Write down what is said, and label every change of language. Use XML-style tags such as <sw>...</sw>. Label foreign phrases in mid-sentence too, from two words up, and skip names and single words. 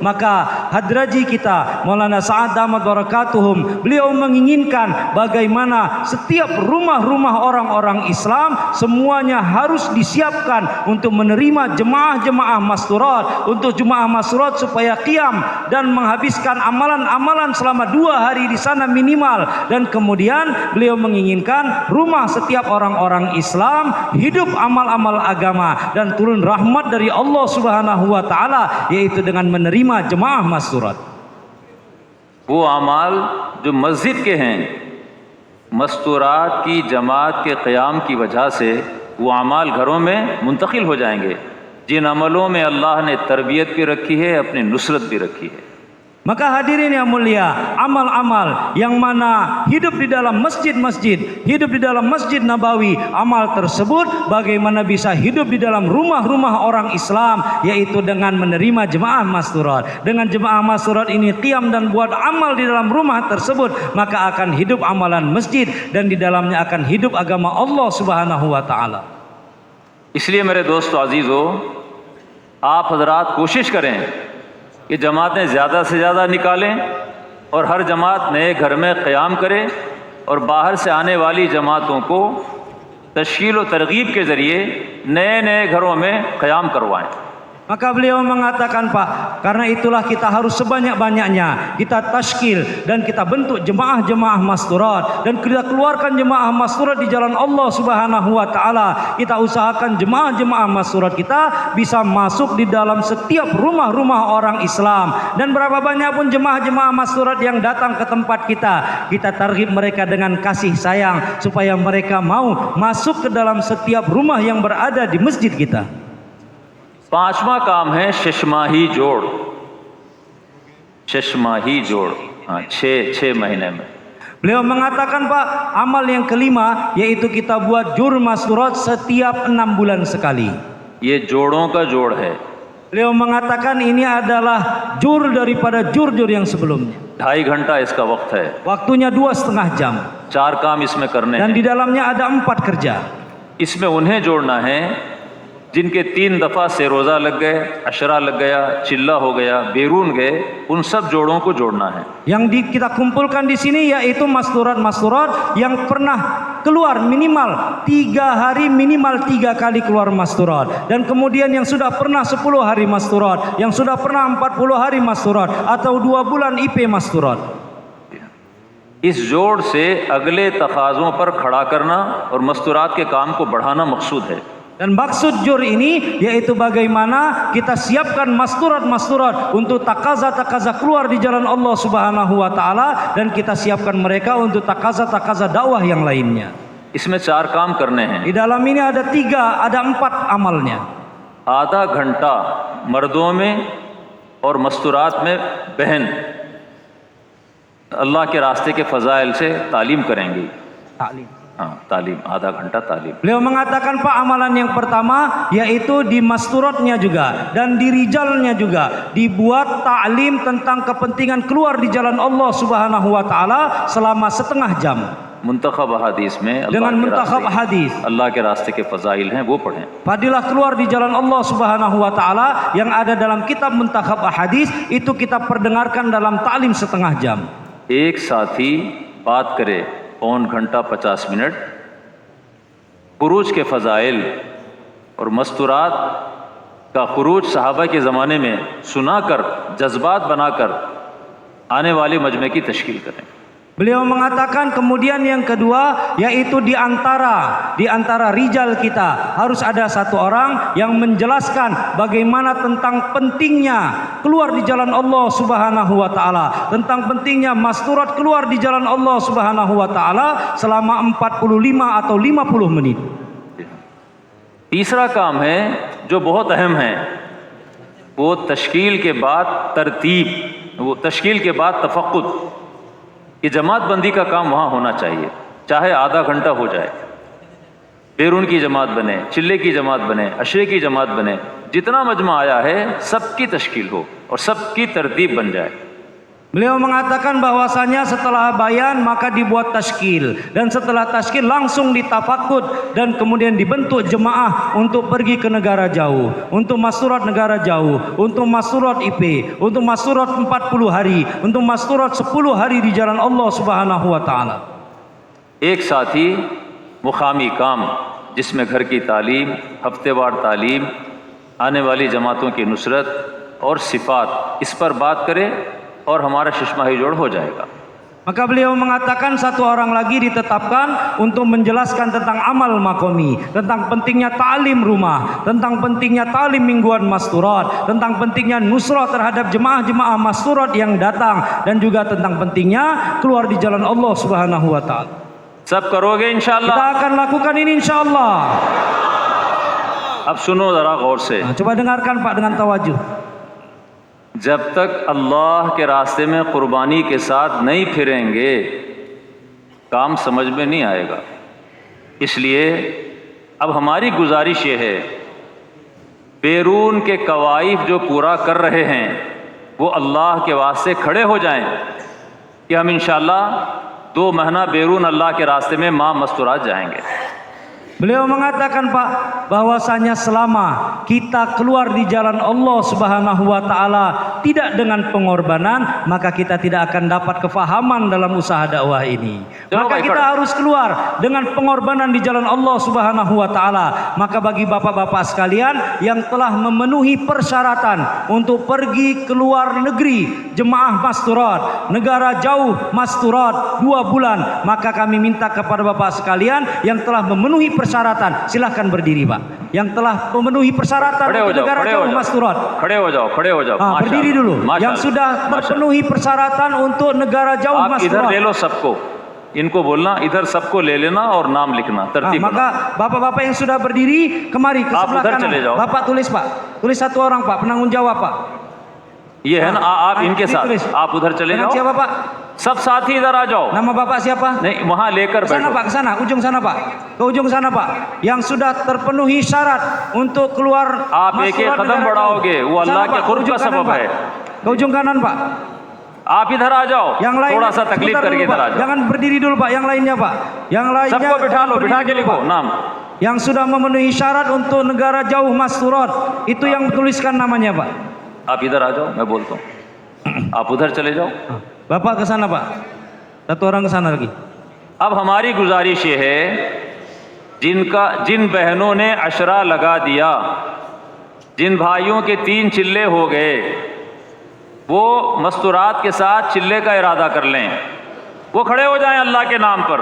<id>Maka hadraji kita Maulana Sa'ad</id> <ar>دامت بركاتهم,</ar> <id>beliau menginginkan bagaimana setiap rumah-rumah orang-orang Islam semuanya harus disiapkan untuk menerima jemaah-jemaah masturat Masturat, untuk jemaah Masturat supaya qiyam dan menghabiskan amalan-amalan selama 2 hari di sana minimal. Dan kemudian beliau menginginkan rumah setiap orang-orang Islam hidup amal-amal agama dan turun rahmat dari Allah</id> <ar>سبحانه وتعالى,</ar> <id>yaitu dengan menerima jemaah Masturat.</id> <hi>वो अमाल जो मस्जिद के हैं, मस्तूरात की जमात के क़याम की वजह से वो अमाल घरों में मुंतकिल हो जाएंगे, जिन अमलों में अल्लाह ने तरबियत भी रखी है, अपनी नुसरत भी रखी है।</hi> <id>Maka hadirin yang mulia, amal-amal yang mana hidup di dalam masjid-masjid, hidup di dalam Masjid Nabawi, amal tersebut bagaimana bisa hidup di dalam rumah-rumah orang Islam, yaitu dengan menerima jemaah Masturat. Dengan jemaah Masturat ini qiyam dan buat amal di dalam rumah tersebut, maka akan hidup amalan masjid dan di dalamnya akan hidup agama Allah</id> <ar>سبحانه وتعالى.</ar> <hi>इसलिए मेरे दोस्तों अजीज़ों, आप हजरात कोशिश करें कि जमातें ज़्यादा से ज़्यादा निकालें और हर जमात नए घर में क़याम करे और बाहर से आने वाली जमातों को तश्कील व तरगीब के ज़रिए नए नए घरों में क़याम करवाएं।</hi> <id>Maka beliau mengatakan, Pak, karena itulah kita harus sebanyak-banyaknya kita tashkil dan kita bentuk jemaah-jemaah Masturat dan kita keluarkan jemaah Masturat di jalan Allah</id> <ar>سبحانه وتعالى.</ar> <id>Kita usahakan jemaah-jemaah Masturat kita bisa masuk di dalam setiap rumah-rumah orang Islam, dan berapa banyak pun jemaah-jemaah Masturat yang datang ke tempat kita targhib mereka dengan kasih sayang supaya mereka mau masuk ke dalam setiap rumah yang berada di masjid kita.</id> <hi>पांचवा काम है शशमाही जोड़। शशमाही जोड़, हाँ, 6 महीने में।</hi> <id>Beliau mengatakan, Pak, amal yang kelima yaitu kita buat jur Masturat setiap 6 bulan sekali.</id> <hi>ये जोड़ों का जोड़ है।</hi> <id>Beliau mengatakan ini adalah jur daripada jur-jur yang sebelumnya.</id> <hi>2.5 घंटा इसका वक्त है।</hi> <id>Waktunya 2,5 jam.</id> <hi>4 काम इसमें करने</hi> <id>Dan</id> <hi>हैं।</hi> <id>di dalamnya ada 4 kerja.</id> <hi>इसमें उन्हें जोड़ना है जिनके 3 दफ़ा से रोज़ा लग गए, अशरा लग गया, चिल्ला हो गया, बेरून गए, उन सब जोड़ों को जोड़ना है।</hi> <id>Yang kita kumpulkan di sini yaitu Masturat yang pernah keluar minimal 3 hari, minimal 3 kali keluar Masturat, dan kemudian yang sudah pernah 10 hari Masturat, yang sudah pernah 40 hari Masturat atau 2 bulan IP Masturat.</id> <hi>इस जोड़ से अगले तकाज़ों पर खड़ा करना और मस्तूरात के काम को बढ़ाना मकसूद है।</hi> <id>Dan maksud jur ini yaitu bagaimana kita siapkan Masturat untuk takaza keluar di jalan Allah</id> <ar>سبحانه وتعالى,</ar> <id>dan kita siapkan mereka untuk takaza dakwah yang lainnya.</id> <hi>इसमें 4 काम करने हैं।</hi> <id>Di dalam ini ada 4 amalnya.</id> <hi>आधा घंटा मर्दों में और मस्तूरात में बहन अल्लाह के रास्ते के फ़ज़ाइल से तालीम करेंगी। हाँ, तालीम, आधा घंटा तालीम।</hi> <id>Beliau mengatakan, Pak, amalan yang pertama yaitu di Masturatnya juga dan di Rijalnya juga dibuat ta'lim tentang kepentingan keluar di jalan Allah</id> <ar>سبحانه وتعالى</ar> <id>selama setengah jam.</id> <hi>मुंतखब हदीस में</hi> <id>Dengan muntakhab hadis</id> <hi>अल्लाह के रास्ते के फ़ज़ाइल हैं, वो पढ़ें।</hi> <id>Fadilah keluar di jalan Allah</id> <ar>سبحانه وتعالى</ar> <id>yang ada dalam kitab muntakhab hadis itu kita perdengarkan dalam ta'lim setengah jam.</id> <hi>एक साथी बात करे 1 घंटा 50 मिनट खुरूज के फ़ज़ाइल और मस्तूरात का खुरूज सहाबा के ज़माने में सुनाकर जज्बात बनाकर आने वाले मजमे की तश्कील करें।</hi> <id>Beliau mengatakan kemudian yang kedua yaitu di antara rijal kita harus ada satu orang yang menjelaskan bagaimana tentang pentingnya keluar di jalan Allah</id> <ar>سبحانه وتعالى,</ar> <id>tentang pentingnya Masturat keluar di jalan Allah</id> <ar>سبحانه وتعالى</ar> <id>selama 45 atau 50 menit.</id> <hi>तीसरा काम है जो बहुत अहम है, वो तश्कील के बाद तरतीब, वो तश्कील के बाद तफक्कुद। कि जमात बंदी का काम वहाँ होना चाहिए, चाहे आधा घंटा हो जाए, बेरून की जमात बने, चिल्ले की जमात बने, अशरे की जमात बने, जितना मजमा आया है सबकी तश्कील हो और सबकी तरतीब बन जाए।</hi> <id>Beliau mengatakan bahwasanya setelah bayan maka dibuat tashkil, dan setelah tashkil langsung ditafakud dan kemudian dibentuk jemaah untuk pergi ke negara jauh, untuk Masturat negara jauh, untuk Masturat IP, untuk Masturat 40 hari, untuk Masturat 10 hari di jalan Allah</id> <ar>سبحانه وتعالى.</ar> <hi>एक साथी मुकामी काम जिसमें घर की तालीम, हफ्तेवार तालीम आने वाली जमातों की नुसरत और सिफात, इस पर बात करें और हमारा शिश्मा हिजोड़ हो जाएगा।</hi> <id>Maka beliau mengatakan satu orang lagi ditetapkan untuk menjelaskan tentang amal makomi, tentang pentingnya ta'lim rumah, tentang pentingnya ta'lim mingguan masturat, tentang pentingnya nusrah terhadap jemaah-jemaah masturat yang datang, dan juga tentang pentingnya keluar di jalan Allah</id> <ar>سبحانه وتعالى.</ar> <hi>सब करोगे इंशाअल्लाह?</hi> <id>Kita akan lakukan ini insyaallah.</id> <hi>अब सुनो जरा गौर से,</hi> <id>Nah, coba dengarkan Pak dengan tawajuh.</id> <hi>जब तक अल्लाह के रास्ते में कुर्बानी के साथ नहीं फिरेंगे काम समझ में नहीं आएगा। इसलिए अब हमारी गुजारिश ये है, बैरून के कवाइफ जो पूरा कर रहे हैं वो अल्लाह के वास्ते खड़े हो जाएं कि हम इंशाअल्लाह 2 महीना बैरून अल्लाह के रास्ते में माँ मस्तूरात जाएंगे।</hi> <id>Beliau mengatakan Pak, bahwasanya selama kita keluar di jalan Allah</id> <ar>سبحانه وتعالى</ar> <id>tidak dengan pengorbanan, maka kita tidak akan dapat kefahaman dalam usaha dakwah ini. Maka kita harus keluar dengan pengorbanan di jalan Allah</id> <ar>سبحانه وتعالى.</ar> <id>Maka bagi bapak-bapak sekalian yang telah memenuhi persyaratan untuk pergi ke luar negeri, jemaah masturat, negara jauh masturat 2 bulan, maka kami minta kepada bapak sekalian yang telah memenuhi persyaratan, silahkan berdiri Pak. Yang telah memenuhi persyaratan untuk negara jauh masturat.</id> <hi>खड़े हो जाओ।</hi> <id>Berdiri dulu. Yang sudah terpenuhi persyaratan untuk negara jauh</id> <hi>आप इधर</hi> <id>masturat.</id> <hi>ले लो सबको, इनको बोलना इधर सबको ले लेना और नाम लिखना तरतीब।</hi> <id>Maka bapak-bapak yang sudah berdiri kemari ke sebelah</id> <hi>उधर</hi> <id>kanan.</id> <hi>चले जाओ।</hi> <id>Bapak tulis Pak. Tulis 1 orang Pak, penanggung jawab Pak.</id> <hi>ये है ना, आप इनके</hi> <id>ini</id> <hi>साथ</hi> <id>tulis.</id> <hi>आप उधर चले</hi> <id>Dengan</id> <hi>जाओ,</hi> <id>siapa Pak?</id> <hi>सब साथी इधर आ जाओ।</hi> <id>Nama bapak siapa?</id> <hi>नहीं, वहां लेकर</hi> <id>Ke sana</id> <hi>बैठो।</hi> <id>Pak, ke sana, ujung sana Pak. Ke ujung sana Pak. Yang sudah terpenuhi syarat untuk keluar</id> <hi>आप एक एक</hi> <id>masturat</id> <hi>कदम</hi> <id>negara</id> <hi>बढ़ाओगे,</hi> <id>jauh.</id> <hi>वो अल्लाह</hi> <id>Sana,</id> <hi>के</hi> <id>Pak,</id> <hi>कुर्ब</hi> <id>ujung</id> <hi>का</hi> <id>kanan,</id> <hi>सबब</hi> <id>Pak.</id> <hi>है।</hi> <id>Ke ujung kanan Pak.</id> <hi>आप इधर आ जाओ,</hi> <id>Yang lain</id> <hi>थोड़ा सा तकलीफ</hi> <id>sebentar</id> <hi>करके</hi> <id>dulu,</id> <hi>इधर आ</hi> <id>Pak.</id> <hi>जाओ।</hi> <id>Jangan berdiri dulu Pak, yang lainnya Pak. Yang lainnya</id> <hi>सबको बिठा लो, बिठा के</hi> <id>berdiri dulu,</id> <hi>लिखो</hi> <id>Pak.</id> <hi>नाम।</hi> <id>Yang sudah memenuhi syarat untuk negara jauh masturat, itu yang tuliskan namanya Pak.</id> <hi>आप इधर आ जाओ, मैं बोलता हूँ, आप उधर चले जाओ।</hi> <id>Bapak ke sana Pak. 1 orang ke sana lagi.</id> <hi>अब हमारी गुजारिश ये है, जिन बहनों ने अशरा लगा दिया, जिन भाइयों के 3 चिल्ले हो गए, वो मस्तूरात के साथ चिल्ले का इरादा कर लें, वो खड़े हो जाएं अल्लाह के नाम पर।</hi>